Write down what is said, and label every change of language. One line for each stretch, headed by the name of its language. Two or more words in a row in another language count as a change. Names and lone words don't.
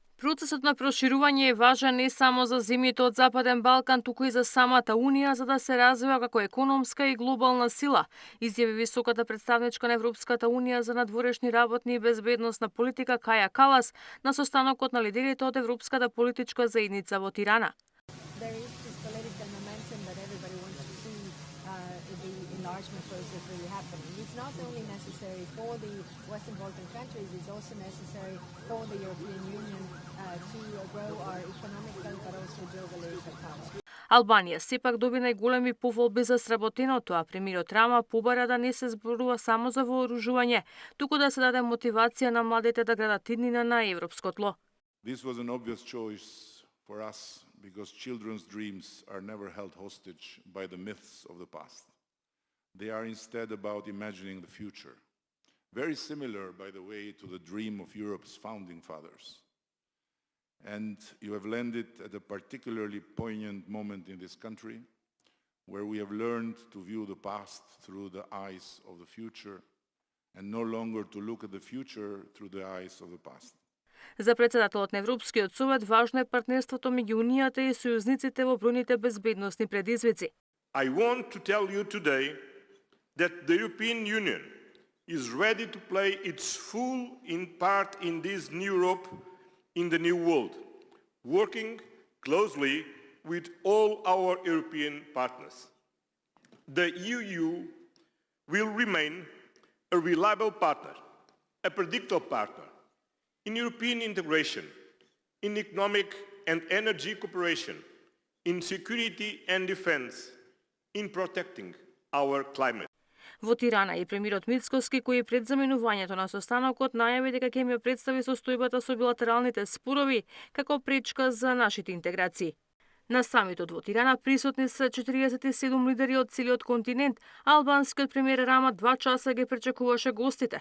Macedonian: Процесот на проширување е важен не само за земјите од Западен Балкан, туку и за самата Унија, за да се развива како економска и глобална сила, изјави високата представничка на Европската Унија за надворешни работни и безбедносна политика Каја Калас на состанокот на лидерите од Европската политичка заедница во Тирана.
English: Enlargement process really happening. It's not only necessary for the Western Balkan countries, it's also necessary for the European Union to grow our economical but also geopolitical power.
Macedonian: Албанија сепак доби најголеми поволби за сработеното, а премиерот Рама побара да не се зборува само за вооружување, туку да се даде мотивација на младите да градат иднина на европско тло.
English: This was an obvious choice for us because children's dreams are never held hostage by the myths of the past. They are instead about imagining the future. Very similar, by the way, to the dream of Europe's founding fathers. And you have landed at a particularly poignant moment in this country, where we have learned to view the past through the eyes of the future, and no longer to look at the future through the eyes of the past.
Macedonian: За председателот на Европскиот совет важно е партнерството меѓу Унијата и сојузниците во бројните безбедносни предизвици.
English: I want to tell you today that the European Union is ready to play its full part in this new Europe, in the new world, working closely with all our European partners. The EU will remain a reliable partner, a predictable partner in European integration, in economic and energy cooperation, in security and defense, in protecting our climate.
Macedonian: Во Тирана и премиерот Мицкоски, кој пред заменувањето на состанокот најави дека ќе ја представи состојбата со билатералните спорови како пречка за нашите интеграции. На самитот во Тирана присутни се 47 лидери од целиот континент, а албанскиот премиер Рама 2 часа ги пречекуваше гостите.